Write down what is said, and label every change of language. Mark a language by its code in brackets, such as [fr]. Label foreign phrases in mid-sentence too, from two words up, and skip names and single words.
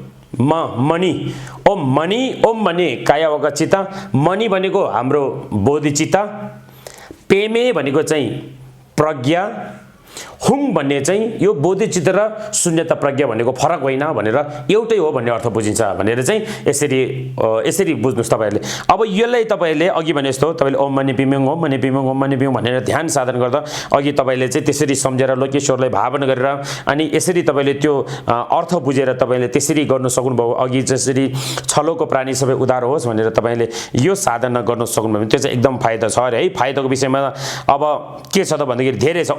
[sa] मनी ओम मनी काया वका चित्त, [ne] मनी भनेको हाम्रो बोधि चित्त, पेमे भनेको चाहिँ प्रज्ञा, हुङ भन्ने चाहिँ यो बोधि चित्त र शून्यता प्रज्ञा भनेको फरक होइन भनेर एउटै हो भन्ने अर्थ बुझिन्छ भनेर चाहिँ यसरी बुझ्नुस् तपाईहरुले। अब यसलाई तपाईहरुले अघि भने जस्तो तपाईले [sa] ओम मनी पिमिङ ओम मनी पिमिङ [ne] ओम मनी पिमिङ भनेर ध्यान साधन गर्दा अघि तपाईले चाहिँ त्यसरी सम्झेर लोकेश्वरलाई भावना गरेर अनि यसरी तपाईले त्यो अर्थ बुझेर तपाईले त्यसरी गर्न सक्नुभयो। अघि जसरी छलोको प्राणी सबै उदार होस् भनेर तपाईले यो साधना गर्न सक्नुभयो भने त्यो चाहिँ एकदम फाइदा छ अरे है। फाइदाको विषयमा अब के छ त भन्दाखेरि धेरै छ।